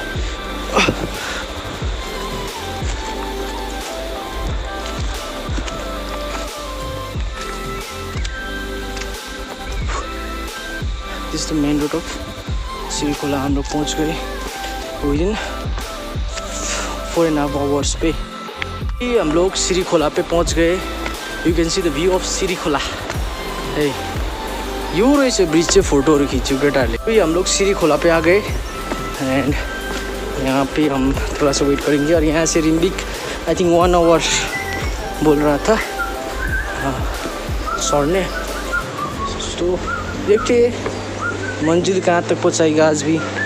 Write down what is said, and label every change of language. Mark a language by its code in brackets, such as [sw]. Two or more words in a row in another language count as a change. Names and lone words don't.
[en] this the main road of Sirikhola. [hi] हम लोग पहुँच गए [en] within 4.5 hours [hi] पे। हम लोग सिरीखोला पे पहुँच गए। [en] you can see the view of Sirikhola. [ne] हे यो रहेछ ब्रिज चाहिँ फोटोहरू खिच्यो केटाहरूले। [hi] अभी हम लोग सिरीखोला पे आ गए एंड यहाँ पे हम थोड़ा सा वेट करेंगे। और यहाँ से रिम्बिक [en] I think [hi] 1 आवर बोल रहा था सर ने। तो देखते मंजिल कहाँ तक पहुँचाएगा आज भी।